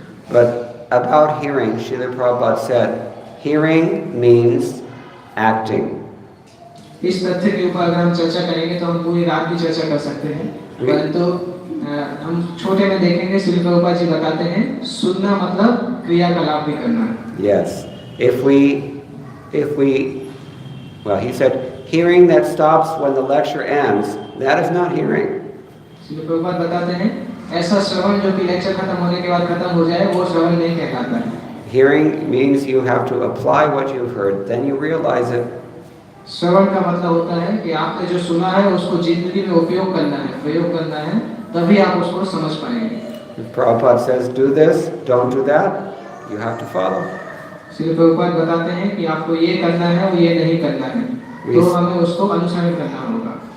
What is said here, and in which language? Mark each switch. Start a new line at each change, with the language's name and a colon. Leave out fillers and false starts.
English: But about hearing, Srila Prabhupada said, hearing means acting.
Hindi: इस तथ्य के ऊपर अगर हम चर्चा करेंगे तो हम पूरी रात की चर्चा कर सकते हैं, परंतु हम छोटे में देखेंगे श्री प्रभुपाद जी बताते हैं सुनना मतलब क्रियाकलाप भी करना.
English: Yes, if we well, he said hearing that stops when the lecture ends, that is not hearing.
Hindi: Shri Prabhupada बताते हैं ऐसा श्रवण जो कि लेक्चर खत्म होने के बाद खत्म हो जाए वो श्रवण नहीं कहलाता है.
English: Hearing means you have to apply what you've heard, then you realize it.
Hindi: श्रवण का मतलब होता है कि आपने जो सुना है उसको जिंदगी में उपयोग करना है, प्रयोग करना है, तभी आप उसको समझ पाएंगे.
English: If Prabhupada says do this, don't do that, you have to follow.
Hindi: Shri Prabhupada बताते हैं कि आपको ये करना है और ये नहीं करना है, तो हमें उसको अनुसरण करना होगा.